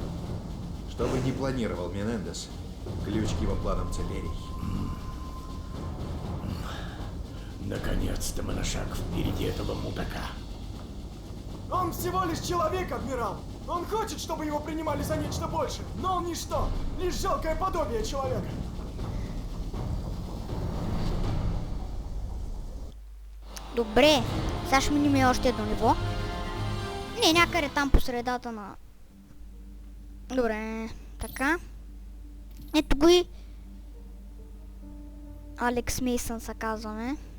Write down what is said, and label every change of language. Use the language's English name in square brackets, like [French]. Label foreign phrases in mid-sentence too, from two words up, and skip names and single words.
[Russian] Что бы ни планировал Менендес, ключ к его планам целерий. Наконец-то мы на шаг впереди этого мудака. Он всего лишь человек, адмирал. Он хочет, чтобы его принимали за нечто большее, но он ничто, лишь жалкое подобие человека. [Bulgarian] Добре, сега ще минем още едно ниво. Не, някъде там по средата на... Добре, така. Ето го и... Алекс Мейсън се казваме.